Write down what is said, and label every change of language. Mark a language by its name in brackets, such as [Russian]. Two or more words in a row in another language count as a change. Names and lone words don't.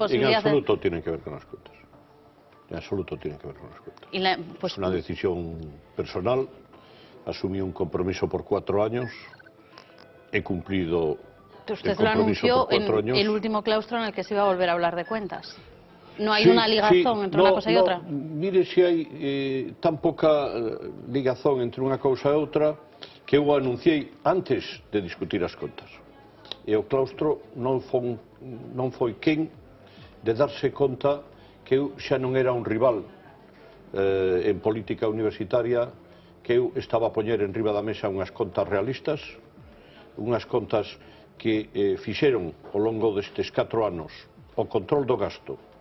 [Spanish] en absoluto tiene que ver con las cuentas. En absoluto tiene que ver con las cuentas. Pues, es una decisión personal. Asumí un compromiso por 4 años. He cumplido usted lo anunció en el último claustro en el que se iba a volver a hablar de cuentas. ¿No hay una ligazón entre una cosa y otra? Mire, [Galician] si hai tan poca ligazón entre unha cousa e outra que eu anunciei antes de discutir as contas. E o claustro non foi quen de darse conta que eu xa non era un rival en política universitaria, que eu estaba a poñer en riba da mesa unhas contas realistas, unhas contas que fixeron ao longo destes 4 anos o control do gasto